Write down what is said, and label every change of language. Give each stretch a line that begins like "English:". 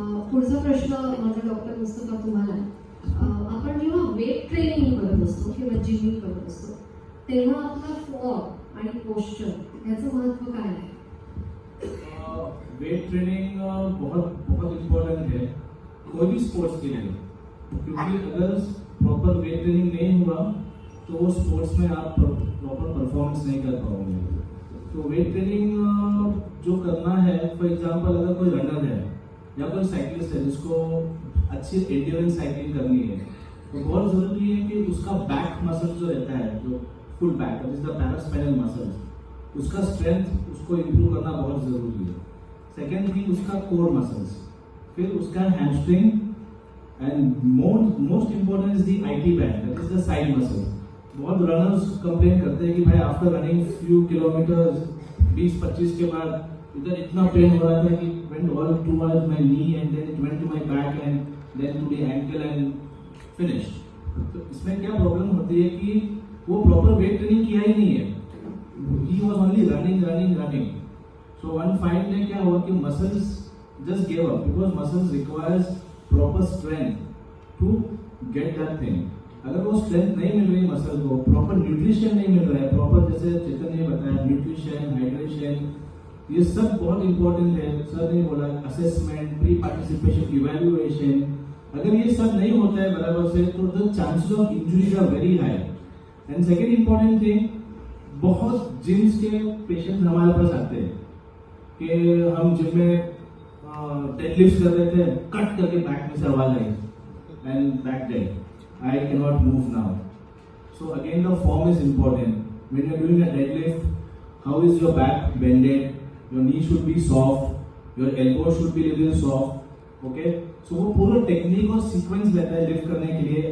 Marathi: पुढचा प्रश्न माझा डॉक्टर मुस्तफा तुम्हाला. आपण जेव्हा वेट ट्रेनिंग करत असतो किंवा जिमिंग करत असतो तेव्हा आपला फॉर्म आणि पोस्चर याचं महत्व काय आहे?
Hindi: वेट ट्रेनिंग बहुत इम्पोर्टेंट है कोई भी स्पोर्ट्स के लिए, क्योंकि अगर प्रॉपर वेट ट्रेनिंग नहीं हुआ तो वो स्पोर्ट्स में आप प्रॉपर परफॉर्मेंस नहीं कर पाओगे. तो वेट ट्रेनिंग जो करना है, फॉर एग्जांपल अगर कोई रनर है या कोई साइकिलिस्ट है जिसको अच्छी एंड्योरेंस साइकिलिंग करनी है, तो बहुत जरूरी है कि उसका बैक मसल जो रहता है, जो full back that is the paraspinal muscles, उसका स्ट्रेंथ उसको इम्प्रूव करना बहुत जरूरी है. सेकेंड थिंग उसका कोर मसल्स, फिर उसका hamstring
English: And most important is the IT band, that is the side muscle.
Hindi: बहुत रनर्स कंप्लेन करते हैं कि भाई आफ्टर रनिंग फ्यू किलोमीटर्स 20-25 के बाद इधर इतना पेन हो रहा था कि
English: went all towards my knee and then it went to my back and then to the ankle and finished.
Hindi: तो इसमें क्या प्रॉब्लम होती है कि वो प्रॉपर वेट ट्रेनिंग किया ही नहीं है.
English: He was only running. So one fine day
Hindi: क्या हुआ कि
English: muscles just gave up because muscles requires proper strength to get that thing.
Hindi: अगर वो स्ट्रेंथ नहीं मिल रही मसल को, प्रॉपर न्यूट्रिशन नहीं मिल रहा है, प्रॉपर जैसे चेतन ने बताया न्यूट्रिशन, हाइड्रेशन, ये सब बहुत इंपॉर्टेंट है. सर ने बोला असेसमेंट, प्री पार्टिसिपेशन, इवैल्यूएशन, अगर ये सब नहीं होता है बराबर से तो the chances of injuries are very high. And second important thing, बहुत जिम्स के पेशेंट हमारे पास आते हैं कि हम जिम में डेडलिफ्ट कर रहे थे, कट करके बैक में से आवाज आई and back dead,
English: I cannot move now. So again the form is important. When you are doing a deadlift, how is your back bended? Your knee should be soft, your elbow should be little soft. Okay?
Hindi: So वो पूरा technique और sequence लेता है lift करने के लिए.